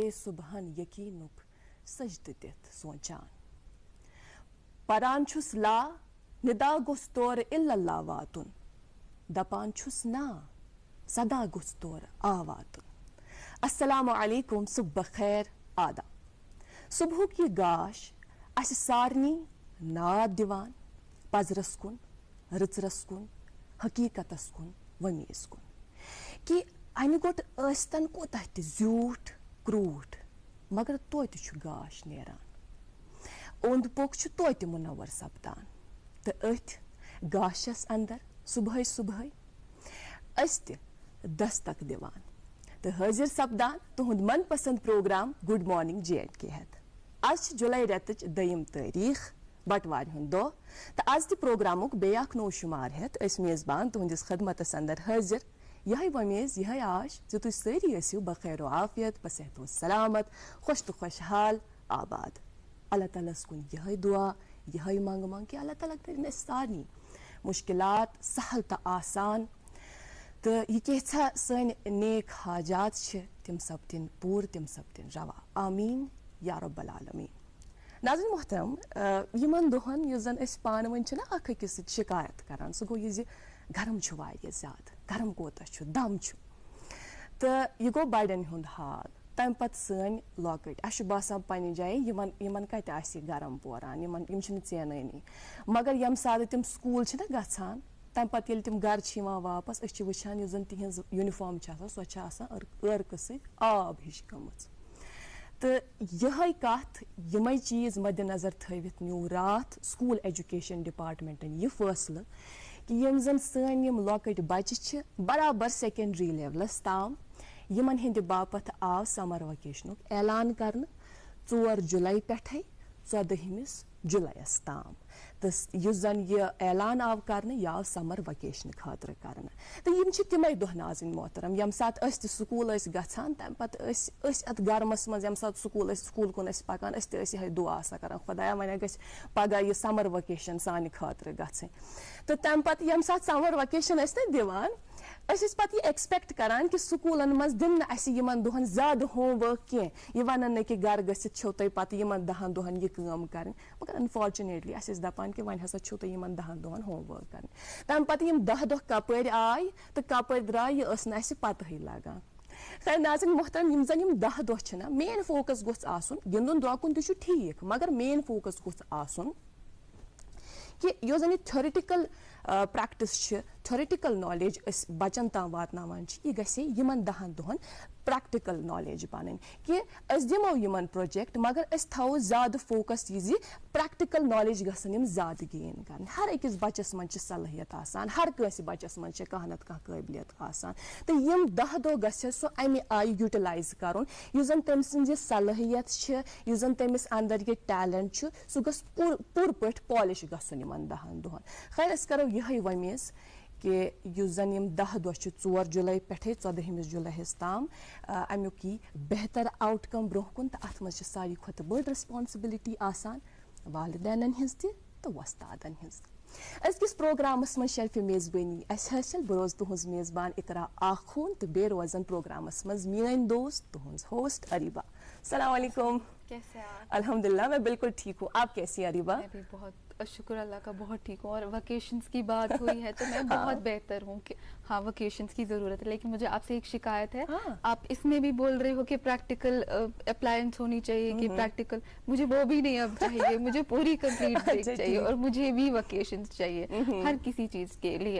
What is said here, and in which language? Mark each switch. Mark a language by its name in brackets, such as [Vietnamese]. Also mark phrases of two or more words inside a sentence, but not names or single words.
[Kashmiri] सुबहन यकीनुक सजद दित सोचान परान छुस ला निदा गुस तोर इल्लल्लाह वातुन दपान छुस ना सदा गुस तोर आवातुन। [Arabic] السلام عليكم, [Kashmiri] सुबह खैर आदा। सुबह की गाश अस सारनी नाद दिवान पजरस कुन, रचरस कुन, हकीकतस कुन, वमीज कुन कि अमि गोट स्तन कोता ज्यूठ क्रूठ मगर तोत गाश नेरान ओंद पोक तोत मुनवर सपदान तो अथ गाशस अंदर सुबह सुबह दस्तक दिवान तो हाजिर सपदान तुहद मन पसंद प्रोग्राम [English] good morning [Kashmiri] JNK हेत। आज जुलाई रेतच 2 तारीख बटवार हुंद दो तो आज प्रोग्रामुक बेयाक नो शुमार हेत मेजबान तुहदिस खदमतस अंदर हाजिर यह वमेज यह आश जो तुम सारी ऐसो बखैर आफियत बसेहत व सलामत खुश तो खुशहाल आबाद। अल्लाह ताला कुन यह दुआ यह मंग कि अल्लाह ताला कर सारी मुश्किलात सहल तो आसान तो यह कैसा सन नेक हाजात तम सपदिन पूर तम सपदिन रवा [Arabic] آمين يا رب العالمين. [Kashmiri] नाज़रीन मोहतरम यमन दोहन यस जन अस पान वन अख अकिस शिकायत करान सह गो यह गरम वारिया ज्यादा गरम कोता दम तो यह गो बड़न हुंद हाल तम पत सन लॉकट अस बासान पन्ने जाए यमन कत आसि गरम पोरान यम चेननी मगर यम सात तम स्कूल गछान तम पत येल तम घर वापस अस वुचान यस जन तिहंज यूनिफॉर्म सो अर्क सि आब हिश गमच तो यह कथ यम चीज मद्देनजर थवित न्यू रात [English] school education [Kashmiri] डिपार्टमेंटन यह फैसले कि यम जन सन यम लॉकट बच्चे बराबर सेकेंडरी लेवलस ताम यमन हिंद बापत आव समर वकेशनुक ऐलान करन 4 जुलाई पे 14 जुलाईस ताम तो यह जन यह ऐलान आव कर यह आव [English] summer vacation [Kashmiri] खातर कर तो यम तमें दह नाज़रीन मोहतरम यम सात स्कूल गछान तम पत अत गर्मस मज यम सात स्कूल कुन पकान यह दुआ कर खुदाया वन गि पगह यह [English] summer vacation [Kashmiri] सान खातर गई तो तम पत यम सात [English] summer vacation [Kashmiri] दिवान पत यह एक्सपेक्ट करान कि स्कूलन मज दिन यमन दोहन ज्यादा होमवर्क कह यह वन कि घर गसित छो तुम पत यमन 10 दोहन यह काम कर मगर अनफॉर्चुनेटली अस दपान कि वन हसा छो तुम यमन 10 दोहन होमवर्क कर तम पत यम 10 दह कपर आय तो कपर द्राय यह न पत लगान। खैर नाज़रीन मोहतरम यम जन 10 दह [English] main focus [Kashmiri] गोस आसुन गिंदुन द्रकुन तो ठीक मगर [English] main focus [Kashmiri] गोस आसुन कि यो जन थ्योरेटिकल [English] practice theoretical knowledge [Kashmiri] बचन ताम वातनावान यह गसे यमन 10 दोहन [English] practical knowledge [Kashmiri] बन कि दिमो यमन प्रोजेक्ट मगर थो ज्यादा फोकस यह [English] practical knowledge [Kashmiri] गसन ज्यादा गेन कर हर अकिस बच्चस मन सलाहियत आसान हर कंस बच्चस मन कह नत कह काबिलियत आसान तो यम 10 दह गसे सो अमे आय यूटिलाइज कर जन तम सज सलाहियत यह जन तमिस अंदर यह टैलेंट सह गस पूर पे पॉलिश गसन यमन 10 दोहन। खैर अस करो यह वमेज कि युस जन यम 10 दह 4 जुलाई पे 14 जुलाईस ताम अमुक बेहतर आउटकम ब्रोह कुन तो अत सारी खुद बड़ रिस्पांसिबिलिटी आसान वालिदैन हिंज तो वस्तादन हिंज अजकिस प्रोग्रामस में शर्फ मेज़बानी असल बरोज तुहज मेज़बान इकरा आखून तो बे रोजन प्रोग्रामस मज मीन दोस्त तुहज होस्ट अरीबा। [Arabic] السلام عليكم. [Urdu] کیسے آپ? الحمدللہ میں بالکل ٹھیک ہوں، آپ کیسی ہیں اریبہ? میں بھی بہت شکر اللہ کا بہت ٹھیک ہوں۔ اور ویکیشنز کی بات ہوئی ہے تو میں بہت بہتر ہوں کہ ہاں ویکیشنز کی ضرورت ہے، لیکن مجھے آپ سے ایک شکایت ہے. آپ اس میں بھی بول رہے ہو کہ [English] practical appliance [Urdu] ہونی چاہیے کہ پریکٹیکل، مجھے وہ بھی نہیں اب چاہیے، مجھے پوری [English] complete break [Urdu] چاہیے اور مجھے بھی ویکیشنز چاہیے ہر کسی چیز کے لیے.